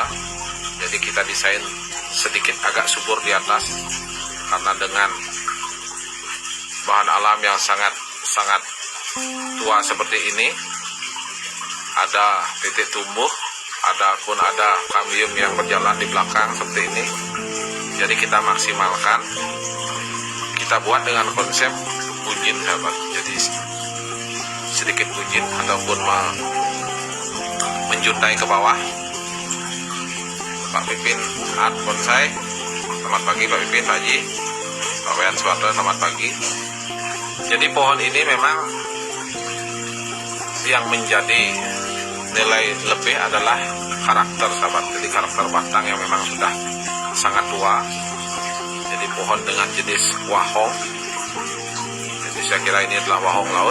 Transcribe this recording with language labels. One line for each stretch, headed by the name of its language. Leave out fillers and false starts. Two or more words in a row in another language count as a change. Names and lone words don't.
Indonesian: Jadi kita desain sedikit agak subur di atas, karena dengan bahan alam yang sangat tua seperti ini, ada titik tumbuh, ada kambium yang berjalan di belakang seperti ini. Jadi kita maksimalkan, kita buat dengan konsep bunjin, sahabat. Jadi sedikit bunjin ataupun menjuntai ke bawah. Pak Pipin Art Bonsai, selamat pagi Pak Pipin, Pak Haji, Pak Wayan Suwarto, selamat pagi. Jadi pohon ini memang yang menjadi nilai lebih adalah karakter, sahabat. Jadi karakter batang yang memang sudah sangat tua. Jadi pohon dengan jenis wahong. Jadi saya kira ini adalah wahong laut.